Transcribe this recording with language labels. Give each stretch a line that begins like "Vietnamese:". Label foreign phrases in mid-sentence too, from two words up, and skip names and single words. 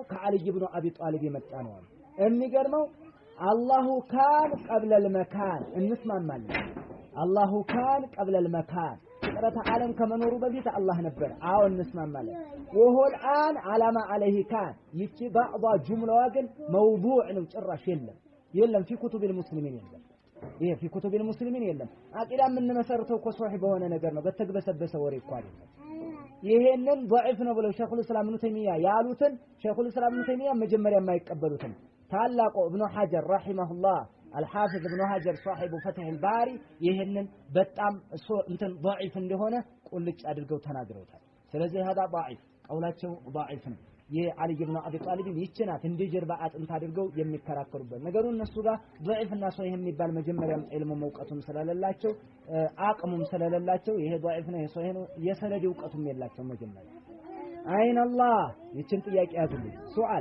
Amharic: ከአልይ ኢብኑ አቢ ጧሊብ የመጣ ነው አሉ። የሚገርመው
Arabic: الله كان قبل المكان
Amharic: እንስማማለን።
Arabic: الله كان قبل المكان
Amharic: ፍጥረተ ዓለም ከመኖሩ በፊት አላህ ነበር። አዎ እንስማማለን።
Arabic: وهو الآن على ما عليه كان
Amharic: ይቺ ባዕዷ ጁምላዋ ግን መውዱዕ ነው ጭራሽ የለም
Arabic: في كتب المسلمين
Amharic: የለም። ይሄ
Arabic: في كتب المسلمين
Amharic: የለም። አቂዳ ምን መሰረተው እኮ ሶሂህ በሆነ ነገር ነው። በተግበሰበሰ ወሬ እኮ አይደለም። ይሄንን ضعيف ነው ብለው ሸይኹል እስላም ኢብኑ ተይሚያ ያሉትን ሸይኹል እስላም ኢብኑ ተይሚያ መጀመሪያ የማይቀበሉትን ታላቁ ኢብኑ ሐጀር ረሂመሁላህ
Arabic: الحافظ ابن حجر صاحب فتح الباري
Amharic: ይሄንን በጣም እንትን ضعيف እንደሆነ ቁልጭ አድርገው ተናግረውታል። ስለዚህ
Arabic: هذا ضعيف
Amharic: ቀውላቸው ضعيف ነው። የአሊ ኢብኑ አቢ ጣሊብ ይችናት እንደ ጀርባ አጥንት አድርገው የሚከራከሩበት ነገሩ እነሱ ጋር ضعيف እና ሶሂህ የሚባል መጀመሪያም ዒልሙ መውቀቱም ስለሌላቸው አቅሙም ስለሌላቸው ይሄ ضعيف ነው ይሄ ሶሂህ ነው የሰነድ ዕውቀቱም የላቸው መጀመሪያ።
Arabic: أين الله
Amharic: ይችን ጥያቄ ያዙልኝ ሱአል